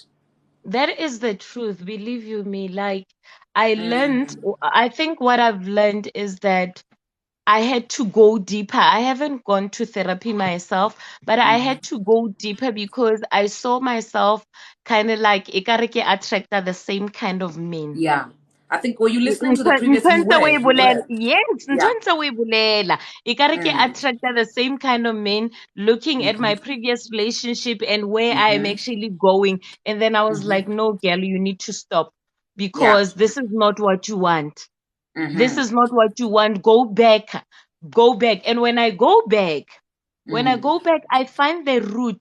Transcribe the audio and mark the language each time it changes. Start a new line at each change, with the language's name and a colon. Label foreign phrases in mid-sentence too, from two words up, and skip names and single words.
English: That is the truth, believe you me. Like I think what I've learned is that I had to go deeper. I haven't gone to therapy myself, but I had to go deeper because I saw myself kind of like Ikareke attracted the same kind of men. Yeah. I think were you listening to the previous?
Southern Sotho: Ntho
English: You
Southern Sotho: ntse o
English: were.
Southern Sotho: e
English: You
Southern Sotho: bolela.
English: were. Yes,
Southern Sotho: ntho
English: Yeah.
Southern Sotho: ntse o e bolela.
English: Ikareke attracted the same kind of men looking at my previous relationship and where I am actually going. And then I was like, no, girl, you need to stop Yeah. because this is not what you want. This is not what you want. Go back. Go back. And when I go back, I find the root.